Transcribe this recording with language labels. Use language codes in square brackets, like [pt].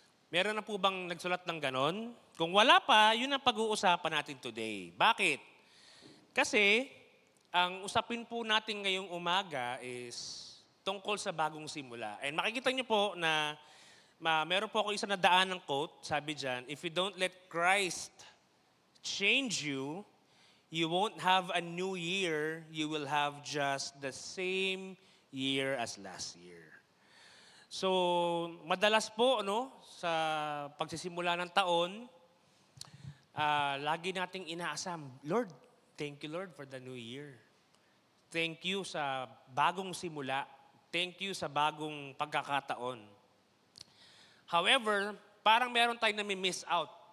[tl] Meron na po bang nagsulat ng ganon? Kung wala pa, yun ang pag-uusapan natin today. Bakit? Kasi, ang usapin po natin ngayong umaga is tungkol sa bagong simula. And makikita niyo po na meron po ako isa na daan ng quote. Sabi dyan, [en] if you don't let Christ change you, you won't have a new year. You will have just the same year as last year. [tl] So, madalas po, sa pagsisimula ng taon, lagi nating inaasam, Lord, [en] thank you, Lord, for the new year. Thank you [tl] sa bagong simula. [en] Thank you [tl] sa bagong pagkakataon. [en] However, [tl] parang meron tayong nami-miss out.